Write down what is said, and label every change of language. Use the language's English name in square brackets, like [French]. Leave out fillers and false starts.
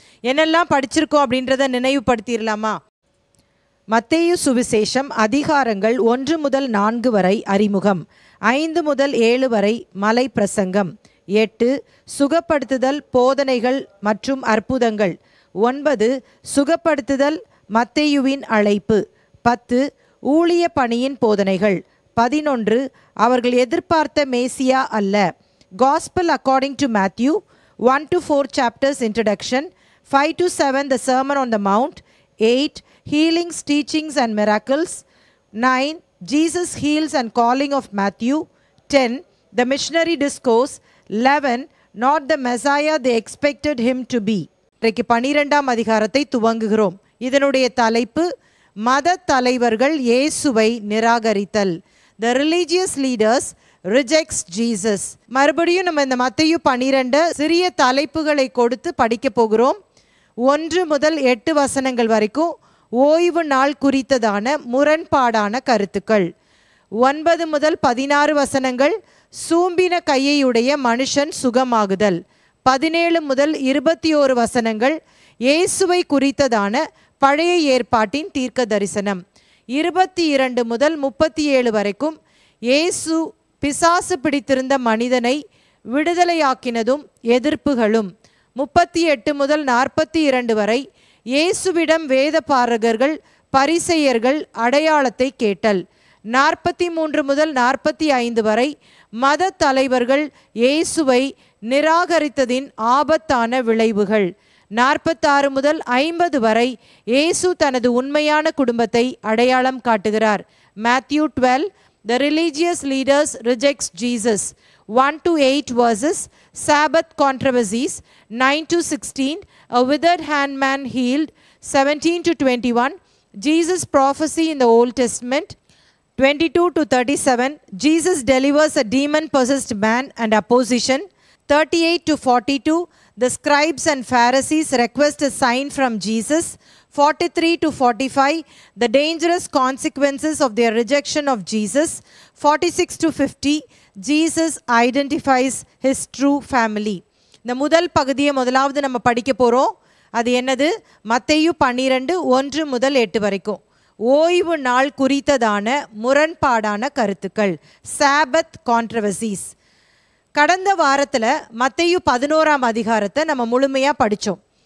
[Tamil] என்னெல்லாம் படிச்சிருக்கோம் அப்படின்றத நினைவுபடுத்திடலாமா? மத்தேயு சுவிசேஷம் அதிகாரங்கள் 1 முதல் 4 வரை அறிமுகம், 5 முதல் 7 வரை மலை பிரசங்கம், 8 சுகப்படுத்துதல் போதனைகள் மற்றும் அற்புதங்கள், 9 சுகப்படுத்துதல் மத்தேயுவின் அழைப்பு, 10 ஊழிய பணியின் போதனைகள், 11 அவர்கள் எதிர்பார்த்த மேசியா அல்ல. [English] Gospel according to Matthew, 1 to 4 chapters introduction, 5 to 7 the Sermon on the Mount, 8 healings, teachings and miracles, 9 Jesus heals and calling of Matthew, 10 the missionary discourse, 11 not the Messiah they expected him to be. [Tamil] இன்றைக்கு 12ஆம் அதிகாரத்தை துவங்குகிறோம். இதனுடைய தலைப்பு மத தலைவர்கள் இயேசுவை நிராகரித்தல். [English] The religious leaders rejects Jesus. [Tamil] மறுபடியும் நம்ம இந்த மத்தேயு 12 சிறிய தலைப்புகளை கொடுத்து படிக்க போகிறோம். 1 முதல் 8 வசனங்கள் வரைக்கும் ஓய்வு நாள் குறித்ததான முரண்பாடான கருத்துக்கள். 9 முதல் 16 வசனங்கள் சூம்பின கையையுடைய மனுஷன் சுகமாகுதல். 17 முதல் 21 வசனங்கள் இயேசுவை குறித்ததான பழைய ஏற்பாட்டின் தீர்க்க தரிசனம். 22 முதல் 37 வரைக்கும் இயேசு பிசாசு பிடித்திருந்த மனிதனை விடுதலையாக்கினதும் எதிர்ப்புகளும். 38 முதல் 42 வரை இயேசுவிடம் வேத பாரகர்கள் பரிசேயர்கள் அடையாளத்தை கேட்டல். 43 முதல் 45 வரை மத தலைவர்கள் இயேசுவை நிராகரித்ததின் ஆபத்தான விளைவுகள். 46 முதல் 50 வரை இயேசு தனது உண்மையான குடும்பத்தை அடையாளம் காட்டுகிறார். [English] Matthew 12 the religious leaders rejects Jesus, 1 to 8 verses Sabbath controversies, 9 to 16 a withered hand man healed, 17 to 21 Jesus prophecy in the Old Testament, 22 to 37 Jesus delivers a demon possessed man and opposition, 38 to 42 the scribes and Pharisees request a sign from Jesus, 43 to 45 the dangerous consequences of their rejection of Jesus, 46 to 50 Jesus identifies his true family. [Tamil] இந்த முதல் பகுதியை முதலாவது நம்ம படிக்க போறோம். அது என்னது? மத்தேயு 12 1 முதல் 8 வரைக்கும் ஓய்வு நாள் குறித்ததான முரண்பாடான கருத்துக்கள், [English] Sabbath controversies. [Tamil] கடந்த வாரத்தில் மத்தேயு 11ஆம் அதிகாரத்தை நம்ம முழுமையாக படித்தோம்.